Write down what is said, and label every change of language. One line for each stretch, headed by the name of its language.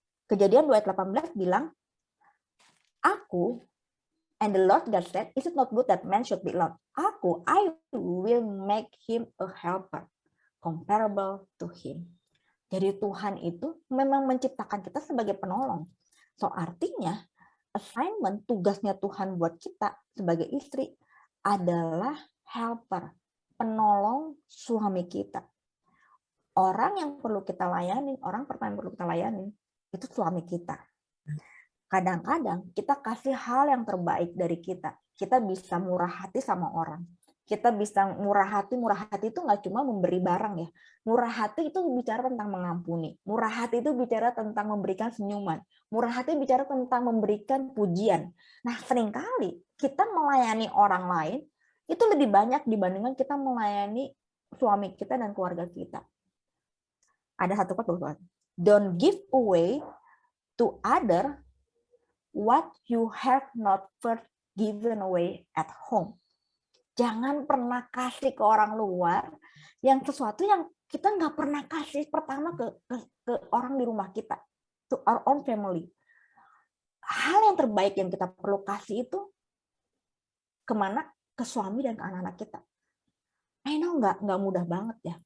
Indonesian: Kejadian 2 ayat 18 bilang, Aku,
English: and the Lord God said, is it not good that man should be alone?
Indonesian: Aku,
English: I will make him a helper, comparable to him.
Indonesian: Jadi Tuhan itu memang menciptakan kita sebagai penolong. So artinya, assignment, tugasnya Tuhan buat kita sebagai istri adalah helper, penolong suami kita. Orang yang perlu kita layani, orang pertama yang perlu kita layani, itu suami kita. Kadang-kadang kita kasih hal yang terbaik dari kita. Kita bisa murah hati sama orang. Kita bisa murah hati itu nggak cuma memberi barang ya. Murah hati itu bicara tentang mengampuni. Murah hati itu bicara tentang memberikan senyuman. Murah hati bicara tentang memberikan pujian. Nah, seringkali kita melayani orang lain itu lebih banyak dibandingkan kita melayani suami kita dan keluarga kita. Ada satu kata,
English: don't give away to other what you have not first given away at home.
Indonesian: Jangan pernah kasih ke orang luar yang sesuatu yang kita nggak pernah kasih pertama ke orang di rumah kita,
English: to our own family.
Indonesian: Hal yang terbaik yang kita perlu kasih itu kemana? Ke suami dan ke anak-anak kita.
English: I know
Indonesian: nggak mudah banget ya.